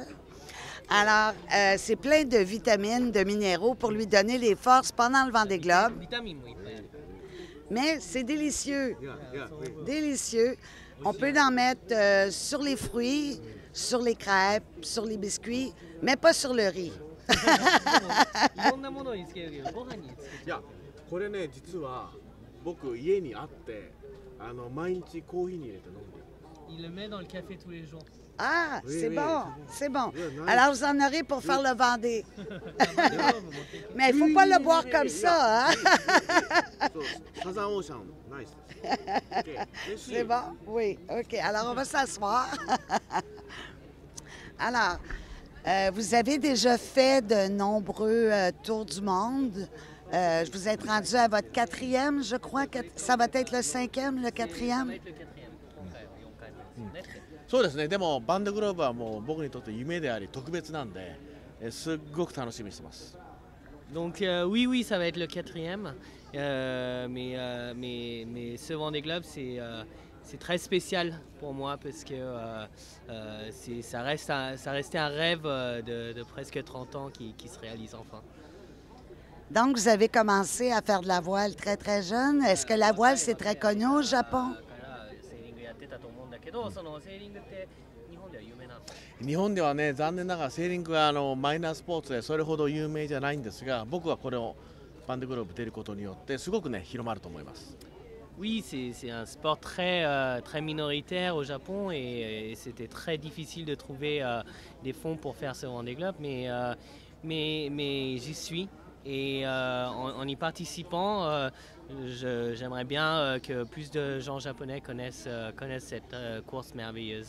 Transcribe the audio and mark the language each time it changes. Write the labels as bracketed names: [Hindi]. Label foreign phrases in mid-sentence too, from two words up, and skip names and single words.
[French] Alors, c'est plein de vitamines, de minéraux pour lui donner les forces pendant le Vendée Globe. Mais c'est délicieux, délicieux. On peut en mettre sur les fruits, sur les crêpes, sur les biscuits, mais pas sur le riz. [Japanese] いや、これね、実は僕家にあって、毎日コーヒーに入れて飲んでる。 [French] Il le met dans le café tous les jours. Ah, Oui, c'est oui, bon, c'est c'est bon. Oui, nice. Alors, vous en aurez pour faire le Vendée. Mais il ne faut pas le boire comme ça, hein? [Japanese] そう、サザンオーシャンナイスです。 [French] C'est bon? Oui, OK. Alors, on va s'asseoir. Alors, vous avez déjà fait de nombreux tours du monde. Vous êtes rendu à votre quatrième, je crois. Ça va être le cinquième, le quatrième? [Japanese] そうですね。でもバンドグローブはもう僕にとって夢であり特別なんで、すっごく楽しみにしてます。 [French] Donc oui, ça va être le quatrième. Mais ce Vendée Globe, c'est très spécial pour moi parce que ça restait un rêve de presque 30 ans qui se réalise enfin. Donc, vous avez commencé à faire de la voile très, très jeune. Est-ce que la voile, c'est très connu au Japon? [Japanese] 日本ではね、残念ながらセーリングはマイナースポーツでそれほど有名じゃないんですが、僕はこれをバンデグローブ出ることによってすごくね広まると思います。 [French] Oui, c'est un sport très minoritaire au Japon et c'était très difficile de trouver des fonds pour faire ce Vendée Globe, mais j'y suis. Et en y participant, j'aimerais bien que plus de gens japonais connaissent cette course merveilleuse.